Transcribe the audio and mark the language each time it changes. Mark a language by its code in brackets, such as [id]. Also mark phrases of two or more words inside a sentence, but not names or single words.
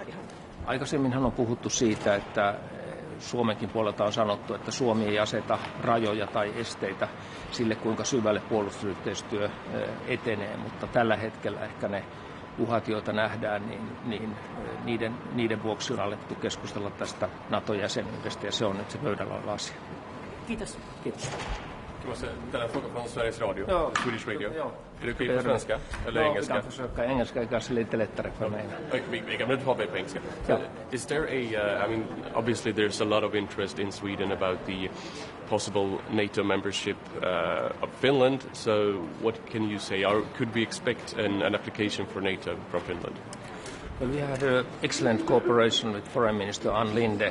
[fi] Aikaisemminhan on puhuttu siitä, että Suomenkin puolelta on sanottu, että Suomi ei aseta rajoja tai esteitä sille, kuinka syvälle puolustusyhteistyö etenee, mutta tällä hetkellä ehkä ne uhat, joita nähdään, niin niiden vuoksi on alettu keskustella tästä NATO-jäsenyydestä ja se on nyt se pöydällä oleva asia. Kiitos. Kiitos. [sv] Jag måste ställa en fråga från Sveriges Radio, Swedish Radio. Ja. Är det okej på svenska eller engelska? Jag kan försöka engelska, kanske lite lättare för mig. Vi kan väl prata på engelska. [en] Is there I mean, obviously there's a lot of interest in Sweden about the possible NATO membership of Finland. So what can you say? Could we expect an application for NATO from Finland? Well, we had excellent cooperation with Foreign Minister Ann Linde.